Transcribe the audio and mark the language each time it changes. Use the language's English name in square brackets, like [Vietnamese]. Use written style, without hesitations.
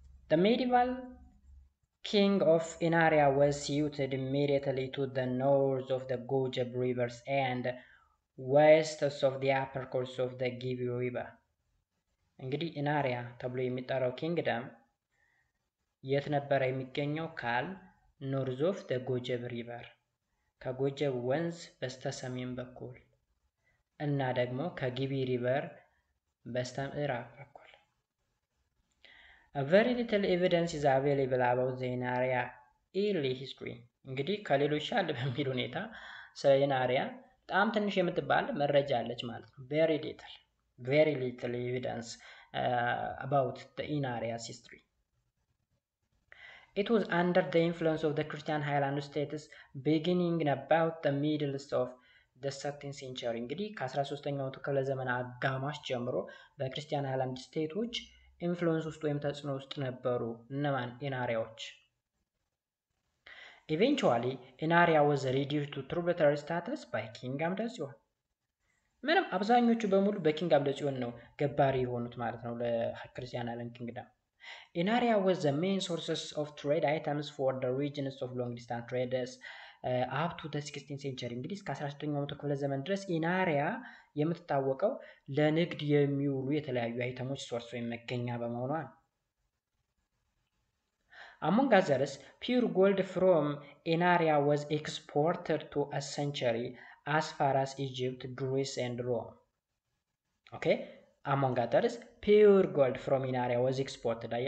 [English] The medieval king of Inaria was situated immediately to the north of the Gojab rivers and west of the upper course of the Gibi river. [Amharic] እንግዲህ ኢናሪያ ተብሎ የሚጠራው ኪንግደም የት ነበር የሚገኘው ካል ኖርዝ ኦፍ the ጎጀብ ሪቨር ከጎጀብ ወንዝ በስተሰሜን በኩል እና ደግሞ ከጊቢ ሪቨር በስተምዕራብ በኩል። [English] A very little evidence is available about the Inaria early history. [Amharic] እንግዲህ ከሌሎች ሻል በሚል ሁኔታ ስለ ኢናሪያ በጣም ትንሽ የምትባል መረጃ አለች ማለት ነው። [English] very little evidence about the Inaria's history. It was under the influence of the Christian Highland states beginning about the middle of the 13th century. [Amharic] እንግዲህ ከ13ኛው ክፍለ ዘመን አጋማሽ ጀምሮ በክርስቲያን ሃይላንድ ስቴቶች ኢንፍሉዌንስ ውስጥ ወይም ተጽዕኖ ውስጥ ነበሩ። እነማን? [English] ኢናሪያዎች። Eventually, Inaria was reduced to tributary status by King አምደ ጽዮን። [Amharic] ምንም አብዛኞቹ በሙሉ በኪንግ አምደ ጽዮን ነው ገባሪ የሆኑት ማለት ነው ለክርስቲያን ሃይላንድ ኪንግደም። [English] Inaria was the main sources of trade items for the regions of long distance traders up to the 16th century. [Amharic] እንግዲህ እስከ 16ኛው መቶ ክፍለ ዘመን ድረስ ኢናሪያ የምትታወቀው ለንግድ የሚውሉ የተለያዩ አይተሞች ሶርስ ወይም መገኛ በመሆኗ ነው። [English] Among others, pure gold from an area was exported to a century as far as Egypt, Greece, and Rome. Okay? Among others, pure gold from an area was exported.